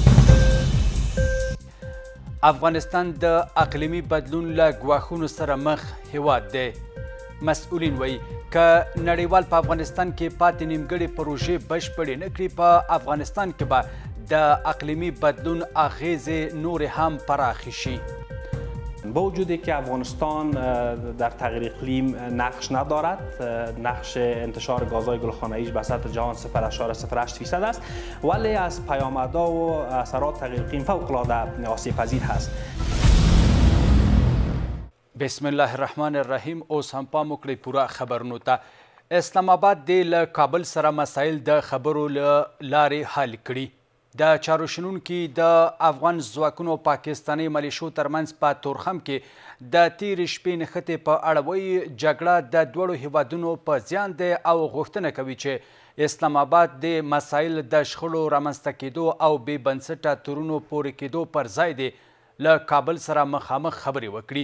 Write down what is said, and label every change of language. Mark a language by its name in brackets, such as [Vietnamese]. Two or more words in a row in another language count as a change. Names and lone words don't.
[Pashto] افغانستان د اقلیمي بدلون له ګواښونو سره مخ هیواد دی. مسؤلین وایي که نړیوال په افغانستان کې پاتې نیمګړې پروژې بشپړې نه کړي په افغانستان کې به د اقلیمی بدلون اغیزې نور هم پراخې شي. [Persian] با وجودی که افغانستان در تغییر اقلیم نقش ندارد، نقش انتشار گازهای گلخانه‌ای به سطح جهان 0.08% است، ولی از پیامدها و اثرات تغییر اقلیم فوق‌العاده آسیب‌پذیر هست. [Arabic] بسم الله الرحمن الرحیم. [Pashto] اوس هم پام وکړئ پوره خبرونو ته. اسلام آباد د له کابل سره مسایل د خبرو له لارې حل کړي. د چارو شنونکي د افغان ځواکونو پاکستاني ملیشو ترمنځ په تورخم کې د تېرې شپې نښتې په اړه وایي جګړه د دواړو هیوادونو په زیان دی او غوښتنه کوي چې اسلام آباد د مسایل د شخړو رامنځته کېدو او بې بنسټه تورونو پورې کېدو پر ځای دی له کابل سره مخامخ خبرې وکړي.